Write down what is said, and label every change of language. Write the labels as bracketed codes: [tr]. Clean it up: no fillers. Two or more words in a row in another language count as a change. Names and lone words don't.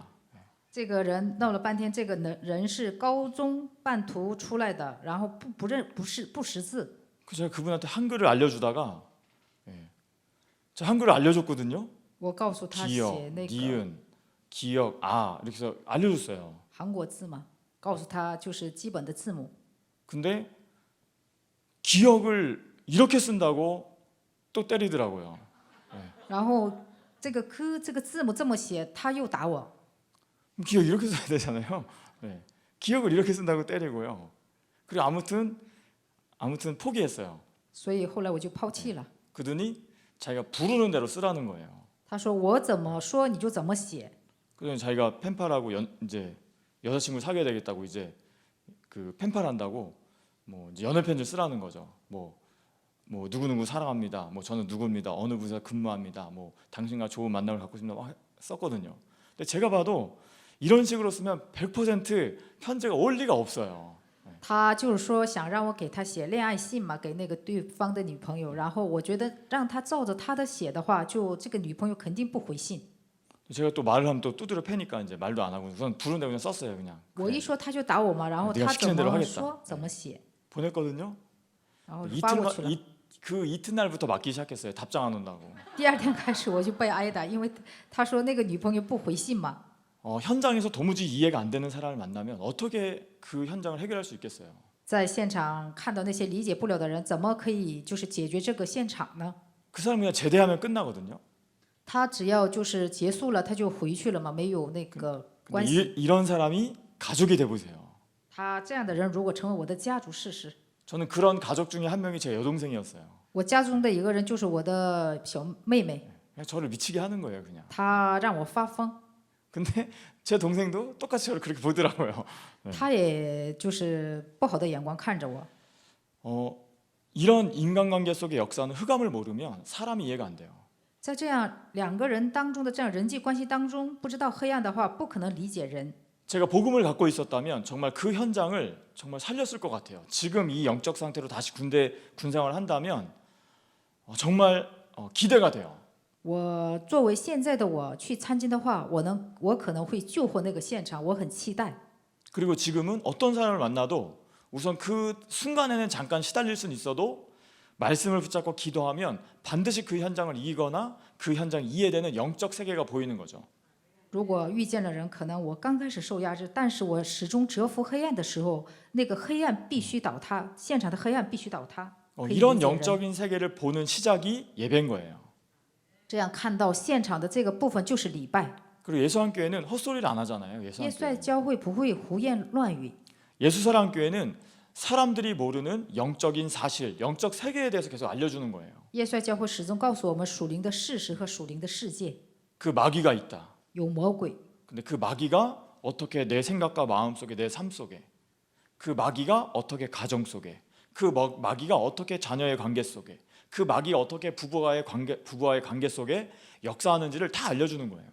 [zh] 这个人闹了半天，这个人是高中半途出来的，然后不识字。 [ko] 그래서 제가 그분한테 한글을 알려주다가 저 한글을 알려줬거든요. [zh] 我告诉他写 [ko] 기역, [zh] 那个 [ko] 니은, 기역, 아 이렇게 해서 알려줬어요. [zh] 韩国字嘛，告诉他就是基本的字母。 [ko] 근데 기역을 이렇게 쓴다고 또 때리더라고요. [zh] 然后这个科这个字母这么写，他又打我。 [ko] 기억 이렇게 써야 되잖아요. 기억을 이렇게 쓴다고 때리고요. 그리고 아무튼 포기했어요. [zh] 所以后来我就抛弃了。 [ko] 그러더니 자기가 부르는 대로 쓰라는 거예요. [zh] 他说我怎么说你就怎么写。 [ko] 그러더니 자기가 펜팔하고 이제 여자친구 사귀어야 되겠다고 이제 그 펜팔한다고 뭐 이제 연애 편지 쓰라는 거죠. 뭐 누구누구 사랑합니다. 뭐 저는 누구입니다. 어느 부서에 근무합니다. 뭐 당신과 좋은 만남을 갖고 싶습니다. 막 썼거든요. 근데 제가 봐도 이런 식으로 쓰면 100% 편지가 올 리가 없어요. [zh] 他就是说想让我给他写恋爱信嘛，给那个对方的女朋友。然后我觉得让他照着他的写的话，就这个女朋友肯定不回信。 [ko] 제가 또 말을 하면 또 두드려 패니까 이제 말도 안 하고 우선 부르는 대로 그냥 썼어요 그냥. [zh] 我一说他就打我嘛，然后 [ko] 네가 [zh] 他 [ko] 시키는 [zh] 怎 [ko] 대로 [zh] 么 [ko] 하겠다 [zh] 说怎么写， [ko] 보냈거든요. [zh] 然后发过去了。 [ko] 그 이튿날부터 맞기 시작했어요. 답장 안 온다고. [zh] 第二天开始我就被挨打，因为他说那个女朋友不回信嘛。 [ko] 현장에서 도무지 이해가 안 되는 사람을 만나면 어떻게 그 현장을 해결할 수 있겠어요? [zh] 在现场看到那些理解不了的人，怎么可以就是解决这个现场呢？ [ko] 그 사람 그냥 제대하면 끝나거든요. [zh] 他只要就是结束了，他就回去了嘛，没有那个 [ko] 근데 [zh] 关系。 [ko] 이런 사람이 가족이 돼 보세요. [zh] 他这样的人如果成为我的家族试试， [ko] 저는 그런 가족 중에 한 명이 제 여동생이었어요. [zh] 我家中的一个人就是我的小妹妹， [ko] 그냥 저를 미치게 하는 거예요, 그냥. [zh] 她让我发疯， [ko] 근데 제 동생도 똑같이 저를 그렇게 보더라고요. [zh] 她也就是不好的眼光看着我。 [ko] 이런 인간관계 속의 역사는 흑암을 모르면 사람이 이해가 안 돼요. [zh] 在这样两个人当中的这样人际关系当中，不知道黑暗的话，不可能理解人。 [ko] 제가 복음을 갖고 있었다면 정말 그 현장을 정말 살렸을 것 같아요. 지금 이 영적 상태로 다시 군생활을 한다면 정말 기대가 돼요. [zh] 我作为现在的我去参军的话，我可能会救活那个现场，我很期待。 [ko] 그리고 지금은 어떤 사람을 만나도 우선 그 순간에는 잠깐 시달릴 수는 있어도 말씀을 붙잡고 기도하면 반드시 그 현장을 이기거나 그 현장 이해되는 영적 세계가 보이는 거죠. [zh] 如果遇见了人，可能我刚开始受压制，但是我始终折服黑暗的时候，那个黑暗必须倒塌，现场的黑暗必须倒塌。可以理 [ko] 이런 [zh] 解人 [ko] 영적인 세계를 보는 시작이 예배인 거예요. [zh] 这样看到现场的这个部分就是礼拜。 [ko] 그리고 예수한교회는 헛소리를 안 하잖아요. [zh] 耶稣爱 [ko] 예수한교회. [zh] 教会不会胡言乱语， [ko] 예수사랑교회는 사람들이 모르는 영적인 사실, 영적 세계에 대해서 계속 알려주는 거예요. [zh] 耶稣爱教会始终告诉我们属灵的事实和属灵的世界 [ko] 그 마귀가 있다. [zh] 有魔鬼， [ko] 근데 그 마귀가 어떻게 내 생각과 마음 속에 내 삶 속에 그 마귀가 어떻게 가정 속에 그 마귀가 어떻게 자녀의 관계 속에 그 마귀가 어떻게 부부와의 관계 속에 역사하는지를 다 알려주는 거예요.